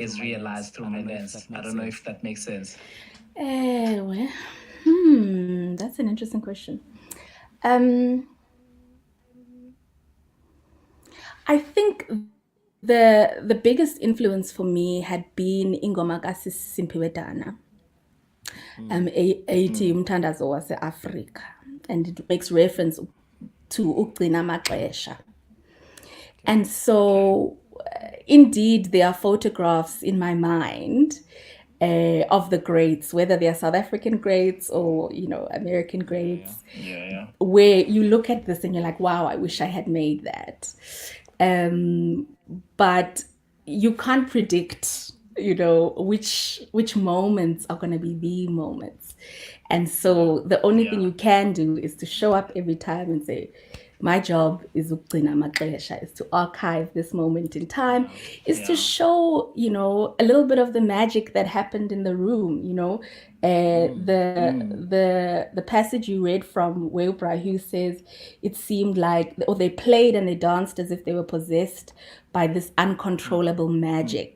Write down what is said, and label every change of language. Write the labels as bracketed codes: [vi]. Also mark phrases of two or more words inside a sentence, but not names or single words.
[en] is realized through my lens. I don't know if that makes sense. Well, that's an interesting question. I think the biggest influence for me had been [xh] ingoma kaSimphiwe Dana, ethi umthandazo wase-Afrika, [en] and it makes reference to [xh] ukugcina amaxesha. [en] And so, indeed, there are photographs in my mind of the greats, whether they are South African greats or, American greats, where you look at this and you're like, wow, I wish I had made that. But you can't predict, which moments are going to be the moments. And so the only thing you can do is to show up every time and say, my job is [xh] ukugcina amaxesha, [en] is to archive this moment in time, is to show, a little bit of the magic that happened in the room, the passage you read from where Brahu says it seemed like, or they played and they danced as if they were possessed by this uncontrollable magic.